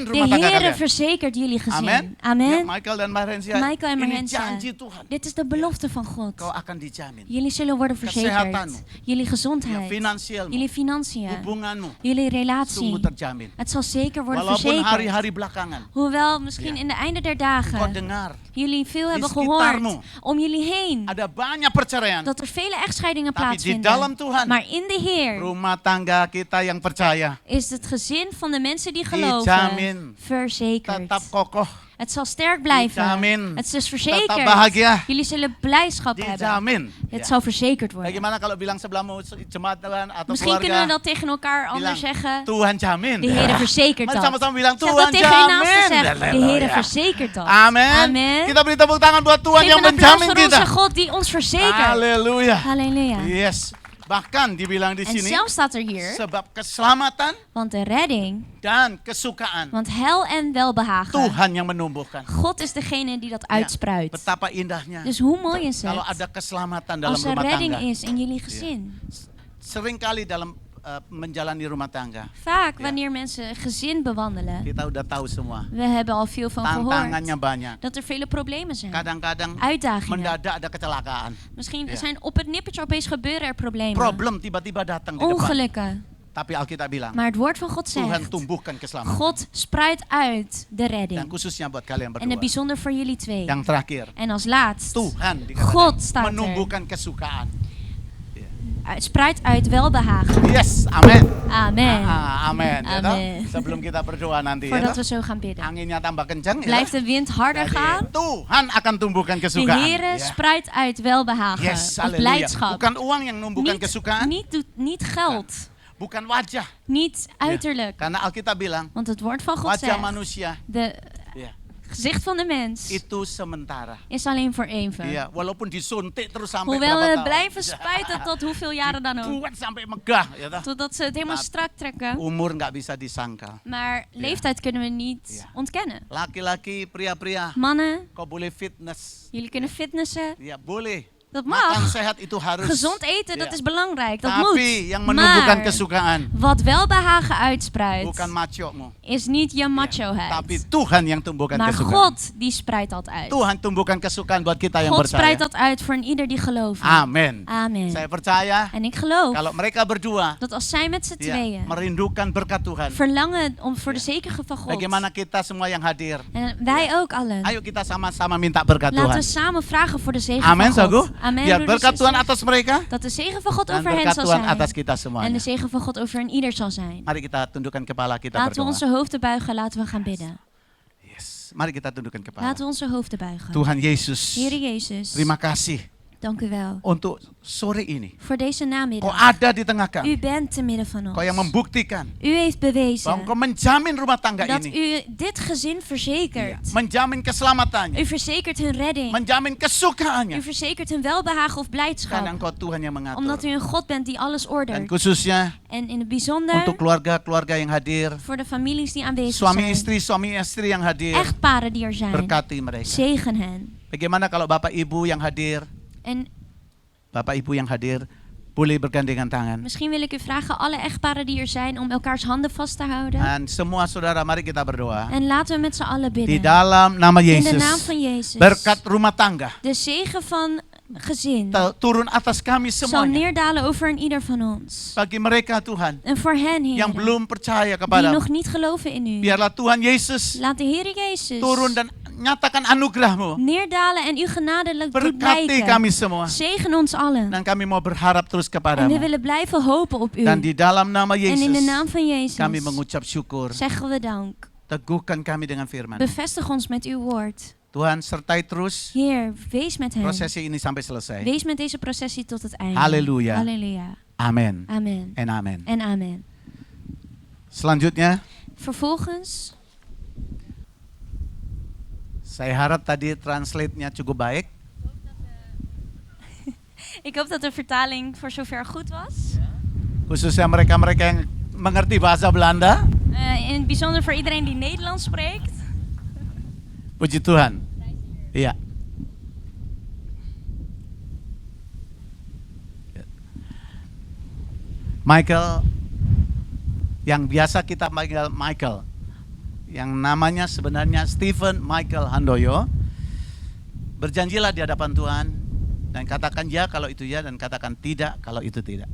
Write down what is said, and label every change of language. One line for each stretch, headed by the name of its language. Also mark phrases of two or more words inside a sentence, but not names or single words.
Dutch: De
Indonesian: rumah tangga
Dutch: Heer
Indonesian: kalian.
Dutch: verzekert jullie gezin.
Indonesian: Amin. Ya,
Dutch: Amen.
Indonesian: Michael dan Marensia.
Dutch: Michael en
Indonesian: Ini
Dutch: Marensia.
Indonesian: janji Tuhan.
Dutch: Dit is de belofte van God.
Indonesian: Kau akan dijamin.
Dutch: Jullie zullen worden
Indonesian: Kesehatanmu.
Dutch: verzekerd. Jullie
Indonesian: Ya,
Dutch: gezondheid.
Indonesian: finansialmu,
Dutch: Jullie financiën.
Indonesian: hubunganmu,
Dutch: Jullie
Indonesian: sungguh
Dutch: relatie.
Indonesian: terjamin.
Dutch: Het zal zeker worden
Indonesian: Walaupun
Dutch: verzekerd.
Indonesian: hari-hari belakangan,
Dutch: Hoewel misschien Ja. in de einde der
Indonesian: kau
Dutch: dagen
Indonesian: dengar
Dutch: jullie veel hebben
Indonesian: sekitarmu
Dutch: gehoord om jullie heen.
Indonesian: ada banyak perceraian.
Dutch: Dat er vele echtscheidingen
Indonesian: Tapi di dalam
Dutch: plaatsvinden.
Indonesian: Tuhan,
Dutch: Maar in de Heer
Indonesian: rumah tangga kita yang percaya
Dutch: is het gezin van de mensen die
Indonesian: Dijamin.
Dutch: geloven verzekerd.
Indonesian: tetap kokoh,
Dutch: Het zal sterk blijven.
Indonesian: Dijamin.
Dutch: Het is
Indonesian: tetap
Dutch: verzekerd.
Indonesian: bahagia.
Dutch: Jullie zullen blijdschap hebben.
Indonesian: Dijamin.
Dutch: Het
Indonesian: Ya.
Dutch: zal verzekerd worden.
Indonesian: Bagaimana kalau bilang sebelahmu jemaat Tuhan atau
Dutch: Misschien kunnen we
Indonesian: keluarga
Dutch: dat tegen elkaar
Indonesian: bilang
Dutch: anders zeggen.
Indonesian: Tuhan jamin.
Dutch: De Heer verzekert
Indonesian: Mari
Dutch: dat.
Indonesian: sama-sama bilang
Dutch: Zeg
Indonesian: Tuhan
Dutch: dat tegen je naaste.
Indonesian: jamin.
Dutch: Zeg, de
Indonesian: Halleluja.
Dutch: Heer verzekert dat.
Indonesian: Amin.
Dutch: Amen.
Indonesian: Kita beri tepuk tangan buat Tuhan
Dutch: Geef
Indonesian: yang
Dutch: een applaus
Indonesian: menjamin
Dutch: voor onze
Indonesian: kita.
Dutch: God die ons verzekert.
Indonesian: Halleluja.
Dutch: Halleluja.
Indonesian: Yes. Bahkan dibilang di
Dutch: En
Indonesian: sini
Dutch: zelfs staat er hier,
Indonesian: sebab keselamatan
Dutch: want de redding,
Indonesian: dan kesukaan
Dutch: want hel en welbehagen,
Indonesian: Tuhan yang menumbuhkan.
Dutch: God is degene die dat
Indonesian: Ya,
Dutch: uitspruit.
Indonesian: betapa indahnya
Dutch: Dus hoe mooi is
Indonesian: kalau
Dutch: het
Indonesian: ada keselamatan dalam
Dutch: als er
Indonesian: rumah
Dutch: redding
Indonesian: tangga.
Dutch: is in jullie gezin.
Indonesian: Seringkali dalam menjalani rumah tangga,
Dutch: Vaak Ja. wanneer mensen gezin bewandelen,
Indonesian: kita udah tahu semua.
Dutch: we hebben al veel van
Indonesian: Tantangannya
Dutch: gehoord,
Indonesian: banyak.
Dutch: dat er vele problemen zijn,
Indonesian: Kadang-kadang
Dutch: uitdagingen.
Indonesian: mendadak ada kecelakaan.
Dutch: Misschien Ja. zijn op het nippertje opeens gebeuren er problemen,
Indonesian: Problem tiba-tiba datang di depan.
Dutch: ongelukken.
Indonesian: Tapi Alkitab bilang,
Dutch: Maar het woord van God
Indonesian: Tuhan
Dutch: zegt,
Indonesian: tumbuhkan keselamatan.
Dutch: God spruit uit de
Indonesian: Dan
Dutch: redding.
Indonesian: khususnya buat kalian
Dutch: En het
Indonesian: berdua.
Dutch: bijzonder voor jullie twee.
Indonesian: Yang terakhir,
Dutch: En als laatst,
Indonesian: Tuhan dikatakan
Dutch: God staat er.
Indonesian: menumbuhkan kesukaan.
Dutch: spruit uit welbehagen.
Indonesian: Yes, amin.
Dutch: Amen.
Indonesian: Amin. Ya toh? Amin. Sebelum kita berdoa nanti ya
Dutch: Voordat
Indonesian: toh,
Dutch: we zo gaan bidden.
Indonesian: anginnya tambah kencang ya.
Dutch: Blijft
Indonesian: toh?
Dutch: de wind harder
Indonesian: Jadi,
Dutch: gaan.
Indonesian: Tuhan akan tumbuhkan
Dutch: De
Indonesian: kesukaan.
Dutch: Heere
Indonesian: Ya.
Dutch: spruit uit welbehagen.
Indonesian: Yes,
Dutch: Of
Indonesian: halleluja.
Dutch: blijdschap.
Indonesian: Bukan uang yang numbuhkan kesukaan,
Dutch: Niet geld.
Indonesian: bukan wajah.
Dutch: Niet
Indonesian: Ya.
Dutch: uiterlijk.
Indonesian: Karena Alkitab bilang,
Dutch: Want het woord van God
Indonesian: wajah
Dutch: zegt,
Indonesian: manusia
Dutch: de
Indonesian: ya,
Dutch: gezicht van de mens
Indonesian: itu sementara.
Dutch: is alleen voor even.
Indonesian: Iya, walaupun disuntik terus sampai
Dutch: Hoewel
Indonesian: berapa
Dutch: we
Indonesian: tahun.
Dutch: blijven spuiten tot hoeveel jaren dan ook.
Indonesian: Buat sampai megah, ya toh.
Dutch: Totdat ze het helemaal Maar- strak trekken.
Indonesian: Umur nggak bisa disangkal.
Dutch: Maar leeftijd kunnen we niet Ja. ontkennen.
Indonesian: Laki-laki, pria-pria,
Dutch: Mannen,
Indonesian: kau boleh fitness.
Dutch: jullie kunnen fitnessen.
Indonesian: Ya boleh.
Dutch: Dat
Indonesian: Makan
Dutch: mag.
Indonesian: sehat itu harus.
Dutch: Gezond eten, Ja. dat is belangrijk. Dat moet.
Indonesian: Tapi yang menumbuhkan
Dutch: Maar
Indonesian: kesukaan
Dutch: wat welbehagen uitspruit,
Indonesian: bukan machomu,
Dutch: is niet je machoheid.
Indonesian: tapi Tuhan yang tumbuhkan
Dutch: Maar
Indonesian: kesukaan.
Dutch: God, die spreidt dat uit.
Indonesian: Tuhan tumbuhkan kesukaan buat kita yang
Dutch: God
Indonesian: percaya.
Dutch: spreidt dat uit voor een ieder die gelooft.
Indonesian: Amin.
Dutch: Amen.
Indonesian: Saya percaya
Dutch: En ik geloof
Indonesian: kalau mereka berdua
Dutch: dat als zij met z'n tweeën
Indonesian: merindukan berkat Tuhan,
Dutch: verlangen om voor de zekerheid van God.
Indonesian: bagaimana kita semua yang hadir,
Dutch: En wij ook allen.
Indonesian: ayo kita sama-sama minta berkat
Dutch: Laten
Indonesian: Tuhan.
Dutch: we samen vragen voor de zegen
Indonesian: Amin,
Dutch: van God. Sagu. Amen.
Indonesian: Biar
Dutch: broeders
Indonesian: berkat
Dutch: en
Indonesian: Tuhan
Dutch: zusters.
Indonesian: atas mereka
Dutch: Dat de zegen van God
Indonesian: dan
Dutch: over hen
Indonesian: berkat
Dutch: zal
Indonesian: Tuhan atas
Dutch: zijn.
Indonesian: kita
Dutch: En
Indonesian: semuanya.
Dutch: de zegen van God over een ieder zal zijn.
Indonesian: Mari kita tundukkan kepala kita
Dutch: Laten we
Indonesian: berdoa.
Dutch: onze hoofden buigen, laten we gaan bidden.
Indonesian: Yes. Mari kita tundukkan kepala.
Dutch: Laten we onze hoofden buigen.
Indonesian: Tuhan Yesus,
Dutch: Heer Jezus,
Indonesian: terima kasih
Dutch: dank u wel
Indonesian: untuk sore ini.
Dutch: voor deze
Indonesian: Kau
Dutch: namiddag.
Indonesian: ada di tengah kami.
Dutch: U bent te midden van
Indonesian: Kau yang
Dutch: ons.
Indonesian: membuktikan
Dutch: U heeft
Indonesian: bahwa
Dutch: bewezen
Indonesian: Engkau menjamin rumah tangga
Dutch: dat
Indonesian: ini.
Dutch: u dit gezin verzekert.
Indonesian: Menjamin keselamatannya.
Dutch: U verzekert hun redding.
Indonesian: Menjamin
Dutch: U
Indonesian: kesukaannya.
Dutch: verzekert hun welbehagen of
Indonesian: Karena
Dutch: blijdschap.
Indonesian: Engkau Tuhan yang mengatur.
Dutch: Omdat u een God bent die alles
Indonesian: Dan
Dutch: ordert.
Indonesian: khususnya
Dutch: En in het bijzonder
Indonesian: untuk keluarga-keluarga yang hadir.
Dutch: voor de families die aanwezig
Indonesian: Suami
Dutch: zijn.
Indonesian: istri yang hadir.
Dutch: Echtparen die er zijn.
Indonesian: Berkati mereka.
Dutch: Zegen hen.
Indonesian: Bagaimana kalau Bapak Ibu yang hadir,
Dutch: En
Indonesian: Bapak Ibu yang hadir, boleh bergandengan tangan.
Dutch: misschien wil ik u vragen, alle echtparen die er zijn, om elkaars handen vast te houden.
Indonesian: Dan semua saudara, mari kita berdoa.
Dutch: En laten we met z'n allen
Indonesian: Di
Dutch: bidden.
Indonesian: dalam nama
Dutch: In de naam
Indonesian: Yesus,
Dutch: van Jezus.
Indonesian: berkat rumah tangga
Dutch: De zegen van gezin
Indonesian: turun atas kami
Dutch: zal
Indonesian: semuanya.
Dutch: neerdalen over een ieder van ons.
Indonesian: Bagi mereka Tuhan
Dutch: En voor hen,
Indonesian: yang
Dutch: Heer,
Indonesian: belum percaya
Dutch: die
Indonesian: kepada,
Dutch: nog niet geloven in u.
Indonesian: biarlah Tuhan Yesus
Dutch: Laat de Heer Jezus
Indonesian: turun dan nyatakan anugerah-Mu.
Dutch: neerdalen en u genadelijk doet
Indonesian: Berkati
Dutch: blijken.
Indonesian: kami semua.
Dutch: Zegen ons allen.
Indonesian: Dan kami mau berharap terus
Dutch: En we
Indonesian: kepadamu.
Dutch: willen blijven hopen op u.
Indonesian: Dan di dalam nama
Dutch: En in de
Indonesian: Yesus,
Dutch: naam van Jezus
Indonesian: kami mengucap syukur.
Dutch: zeggen we dank.
Indonesian: Teguhkan kami dengan firman.
Dutch: Bevestig ons met uw woord.
Indonesian: Tuhan sertai terus
Dutch: Heer, wees met hen.
Indonesian: prosesi ini sampai selesai.
Dutch: Wees met deze processie tot het einde.
Indonesian: Halleluja.
Dutch: Halleluja.
Indonesian: Amin.
Dutch: Amen. En amin. En amen.
Indonesian: Selanjutnya,
Dutch: Vervolgens,
Indonesian: saya harap tadi translate-nya cukup baik.
Dutch: ik hoop dat de vertaling voor zover goed was.
Indonesian: Khususnya mereka-mereka yang mengerti bahasa Belanda.
Dutch: In het bijzonder voor iedereen die Nederlands spreekt.
Indonesian: Puji Tuhan. Iya. Michael, yang biasa kita panggil Michael, yang namanya sebenarnya Stephen Michael Handoyo, berjanjilah di hadapan Tuhan dan katakan ya kalau itu ya dan katakan tidak kalau itu tidak.